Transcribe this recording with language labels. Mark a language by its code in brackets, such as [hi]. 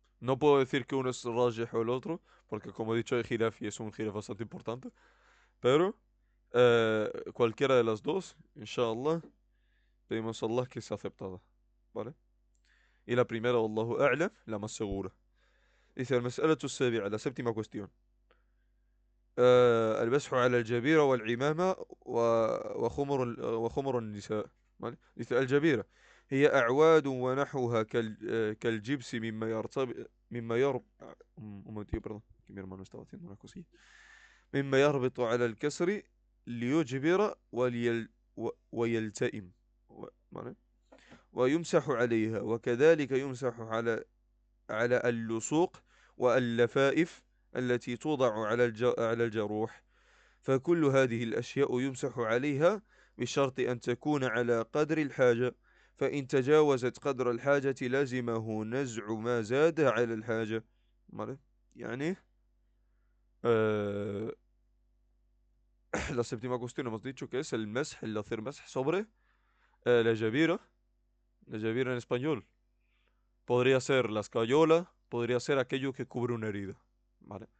[es] No puedo decir que uno es rajih o el otro, porque como he dicho, el jiraf y es un jiraf bastante importante, pero cualquiera de las dos, inshallah, pedimos a Allah que sea aceptada, ¿vale? Y la primera, Allahu a'lam, la más segura. Dice المسألة السابعة, la séptima cuestión. [ar] المسح على الجبيرة والعمامة وخمر النساء. [es] ¿Vale? Dice الجبيرة هي أعواد ونحوها كالجبس مما يرتبط مما يرب un momentito, perdón, que mi hermano estaba haciendo una cosilla. [ar] مما يربط على الكسر ليجبر ويلتئم. [es] ¿Vale? [ar] ويمسح عليها وكذلك يمسح على اللصوق واللفائف التي توضع على الجروح. فكل هذه الأشياء يمسح عليها بشرط أن تكون على قدر الحاجة، فإن تجاوزت قدر الحاجة لازمه نزع ما زاد على الحاجة. [es] ¿Vale? يعني eh, la séptima cuestión hemos dicho que es el hacer masj sobre la jabira en español. Podría ser la escayola, podría ser aquello que cubre una herida, ¿vale?